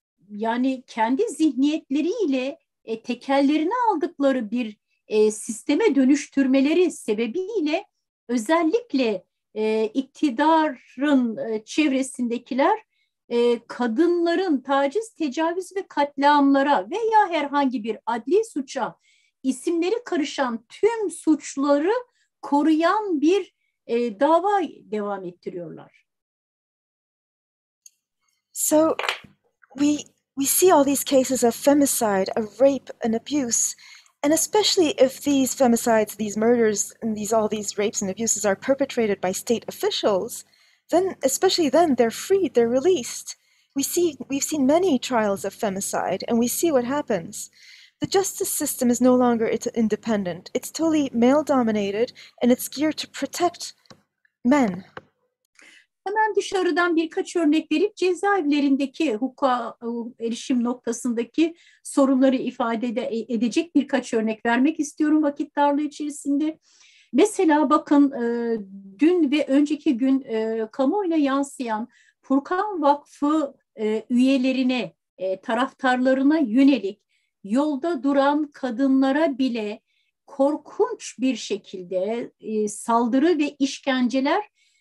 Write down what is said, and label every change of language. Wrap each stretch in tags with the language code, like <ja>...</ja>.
<tr>yani kendi zihniyetleriyle tekellerini aldıkları bir sisteme dönüştürmeleri sebebiyle özellikle iktidarın çevresindekiler kadınların taciz, tecavüz ve katliamlara veya herhangi bir adli suça isimleri karışan tüm suçları koruyan bir dava devam ettiriyorlar.</tr> <en>So we see all these cases of femicide, of rape and abuse, and especially if these femicides, these murders, and all these rapes and abuses are perpetrated by state officials, then especially then they're freed, they're released. We've seen many trials of femicide, and we see what happens. The justice system is no longer independent. It's totally male-dominated, and it's geared to protect men.</en> <tr>Hemen dışarıdan birkaç örnek verip cezaevlerindeki hukuka erişim noktasındaki sorunları ifade edecek birkaç örnek vermek istiyorum vakit darlığı içerisinde. Mesela bakın dün ve önceki gün kamuoyuna yansıyan Furkan Vakfı üyelerine, taraftarlarına yönelik yolda duran kadınlara bile korkunç bir şekilde saldırı ve işkenceler.</tr>